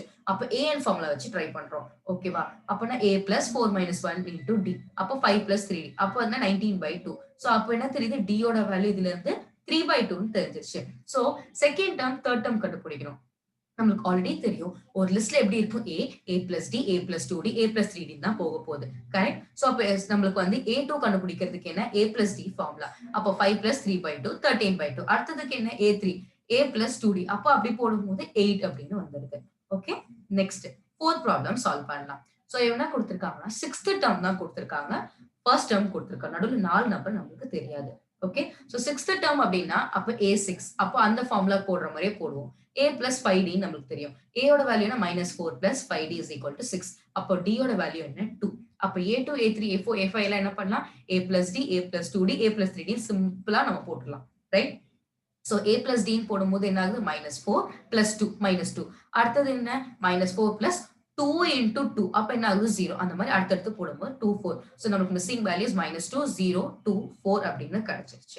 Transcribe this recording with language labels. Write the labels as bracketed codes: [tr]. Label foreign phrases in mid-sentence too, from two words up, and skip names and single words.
[ta] அப்ப an ஃபார்முலா வச்சு ட்ரை பண்றோம், ஓகேவா? [en] அப்பனா a plus 4 minus 1 into d. அப்ப 5 plus 3d. [ta] அப்ப வந்து 19/2. சோ அப்ப என்ன தெரியுது, d யோட வேல்யூ இதுல இருந்து 3/2 ன்னு தெரிஞ்சிருச்சு. சோ [en] second term third term [ta] கண்டுபிடிக்கணும். நம்மளுக்கு ஆல்ரெடி தெரியும் ஒரு லிஸ்ட்ல எப்படி இருக்கும், [en] a plus d a plus 2d a plus 3d [ta] தான் போக போகுது, [en] கரெக்ட்? [ta] சோ அப்ப நம்மளுக்கு வந்து a2 கண்டுபிடிக்கிறதுக்கு என்ன [en] a plus d formula. [ta] அப்ப [en] 5 plus 3/2 [ta] 13/2. அடுத்ததுக்கு என்ன a3 [en] a plus 2d. [ta] அப்ப அப்படி போடும்போது 8 அப்படின்னு வந்துருது. ஓகே, [en] next fourth problem [ta] சால்வ் பண்ணலாம். சோ என்ன கொடுத்திருக்காங்கன்னா [en] sixth term [ta] தான் கொடுத்திருக்காங்க, [en] first term [ta] கொடுத்திருக்காங்க, நடுவுல 4 நம்பர் நம்மளுக்கு தெரியாது. ஓகே, சோ [en] sixth term [ta] அப்படின்னா அப்ப a6. அப்ப அந்த ஃபார்முலா போடுற மாதிரியே போடுவோம். [en] a plus 5d [ta] நம்மளுக்கு தெரியும். [en] a யோட வேல்யூ -4 plus 5d is equal to 6. [ta] அப்போ d யோட வேல்யூ என்ன 2. அப்ப a2 a3 a4 a5 எல்லாம் என்ன பண்ணலாம், [en] a plus d a plus 2d a plus 3d [ta] சிம்பிளா நம்ம போட்டுடலாம், [en] ரைட்? [ta] சோ [en] a plus d [ta] போடும்போது என்ன ஆகுது, [en] -4 plus 2 -2. [ta] அடுத்தது என்ன, [en] -4 plus 2 into 2. [ta] அப்ப என்ன ஆகுது 0. அந்த மாதிரி அடுத்தடுத்து போடும்போது 2 4. சோ நமக்கு [en] missing values [ta] -2 0 2 4 அப்படின்னு கிடைச்சிருச்சு.